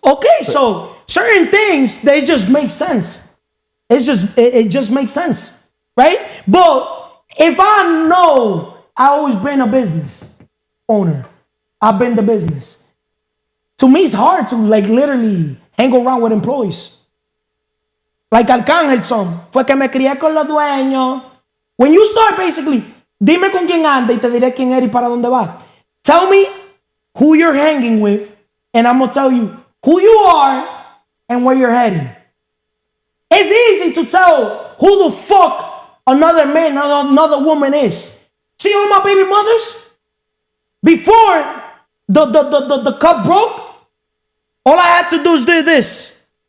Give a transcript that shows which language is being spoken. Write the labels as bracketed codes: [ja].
[en] Okay, so certain things, they just make sense. It just makes sense, right? But if I know I always been a business owner, I've been the business. To me, it's hard to literally hang around with employees. [es] Like Arcángel son, fue que me crié con los dueños. [en] When you start basically, [es] dime con quién anda y te diré quién eres y para dónde vas. [en] Tell me who you're hanging with, and I'm gonna tell you who you are and where you're heading. It's easy to tell who the fuck another man, another woman is. See all my baby mothers? Before the cup broke, all I had to do is do this.